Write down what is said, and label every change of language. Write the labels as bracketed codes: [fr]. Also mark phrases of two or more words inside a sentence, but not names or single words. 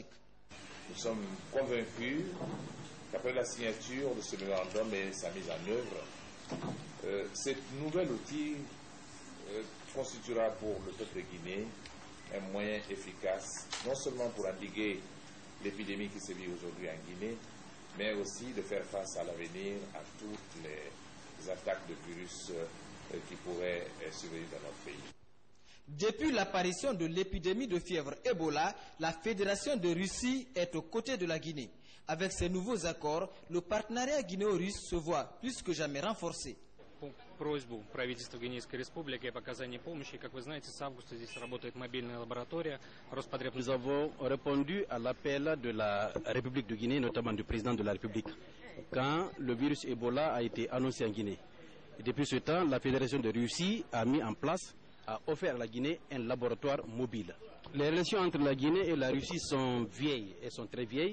[fr] Nous sommes convaincus qu'après la signature de ce mémorandum et sa mise en œuvre, cet nouvel outil constituera pour le peuple guinéen un moyen efficace, non seulement pour endiguer l'épidémie qui sévit aujourd'hui en Guinée, mais aussi de faire face à l'avenir à toutes les attaques de virus qui pourraient survenir dans notre pays. Depuis l'apparition de l'épidémie de fièvre Ebola, la Fédération de Russie est aux côtés de la Guinée. Avec ces nouveaux accords, le partenariat guinéo-russe se voit plus que jamais renforcé. [ru] Просьбу правительства Гвинейской Республики о показании помощи. Как вы знаете, с августа здесь работает мобильная лаборатория Роспотребнадзора. [fr] Nous avons répondu à l'appel de la République de Guinée, notamment du président de la République, quand le virus Ebola a été annoncé en Guinée. Et depuis ce temps, la Fédération de Russie a mis en place, a offert à la Guinée un laboratoire mobile. Les relations entre la Guinée et la Russie sont vieilles, elles sont très vieilles.